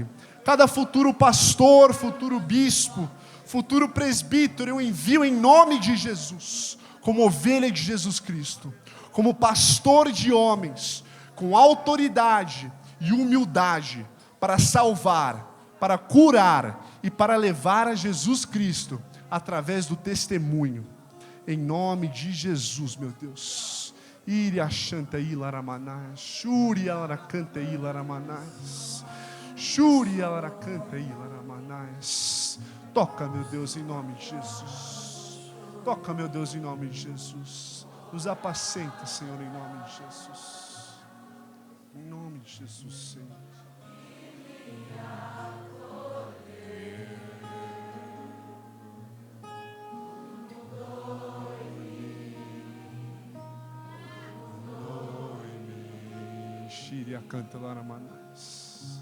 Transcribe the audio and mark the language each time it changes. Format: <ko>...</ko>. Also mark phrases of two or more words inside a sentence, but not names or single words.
<pt>cada futuro pastor, futuro bispo, futuro presbítero, eu envio em nome de Jesus, como ovelha de Jesus Cristo, como pastor de homens, com autoridade e humildade, para salvar, para curar e para levar a Jesus Cristo, através do testemunho, em nome de Jesus, meu Deus. Iri achanta ilaramanás, shuri alaracanta ilaramanás, shuri alaracanta ilaramanás. Toca, meu Deus, em nome de Jesus. Toca, meu Deus, em nome de Jesus. Nos apacenta, Senhor, em nome de Jesus. Em nome de Jesus, Senhor. Shiria canta laramanás.</pt>